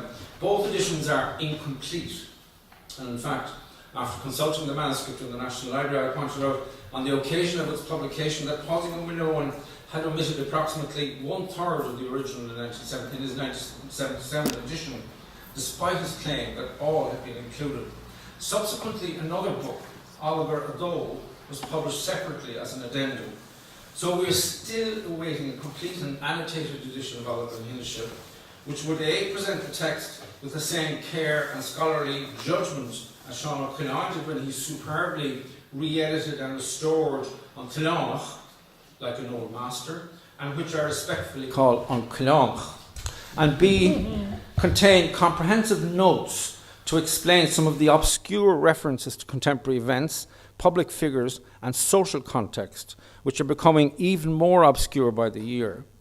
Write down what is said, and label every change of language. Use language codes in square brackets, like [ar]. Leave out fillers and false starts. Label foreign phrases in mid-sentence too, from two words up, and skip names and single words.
[en] Both editions are incomplete, and in fact, after consulting the manuscript in the National Library, I pointed out on the occasion of its publication that Padraig Ó Muirthile had omitted approximately 1/3 of the original in his 1977 edition, despite his claim that all had been included. Subsequently, another book, Allagar Adó, was published separately as an addendum. So we are still awaiting a complete and annotated edition of Allagar na hInise, which would A, present the text with the same care and scholarly judgment as Sean Ó Criomhthain did when he superbly re-edited and restored on Clonach, like an old master, and which I respectfully call on Clonach, and B, contain comprehensive notes to explain some of the obscure references to contemporary events, public figures, and social context, which are becoming even more obscure by the year.